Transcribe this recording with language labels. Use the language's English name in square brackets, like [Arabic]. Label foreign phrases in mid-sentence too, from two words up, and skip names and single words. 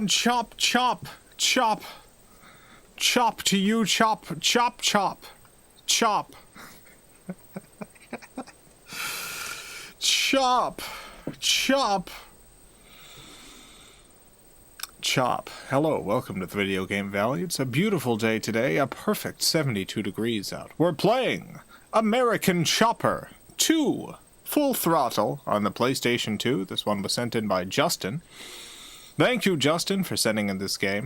[English] Chop, chop. Chop. Chop to you, chop. Chop, chop. Chop. Chop. Chop. Chop. Hello, welcome to the Video Game Valley. It's a beautiful day today, a perfect 72 degrees out. We're playing American Chopper 2 Full Throttle on the PlayStation 2. This one was sent in by Justin. Thank you, Justin, for sending in this game.